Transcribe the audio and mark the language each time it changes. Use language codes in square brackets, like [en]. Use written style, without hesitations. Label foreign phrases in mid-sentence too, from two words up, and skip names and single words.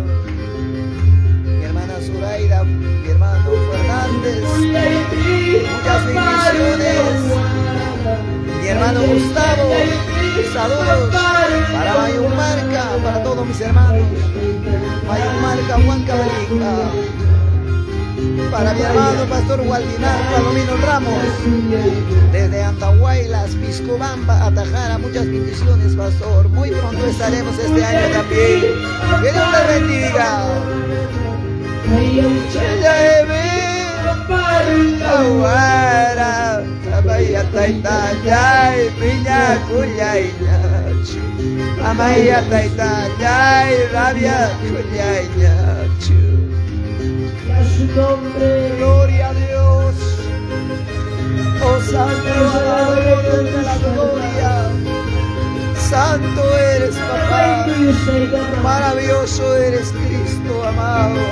[es] Mi hermana Zuraida, mi hermano Fernández, muchas bendiciones. Mi hermano Gustavo, saludos para Mayumarca, para todos mis hermanos. Mayumarca, Juan Cabelica. Para mi hermano Pastor Waldinar Palomino Ramos, desde Andahuaylas, Piscobamba, Atajara, muchas bendiciones, Pastor. Muy pronto estaremos este año también. Que Dios les bendiga. Awara, [qu] Amaya taitayay, piña cuyayña. Amaya taitayay, rabia cuyayña. [es] A su nombre, Gloria a Dios. Oh Santo, Salvador de la gloria. Santo eres, papá. Maravilloso eres, Cristo amado.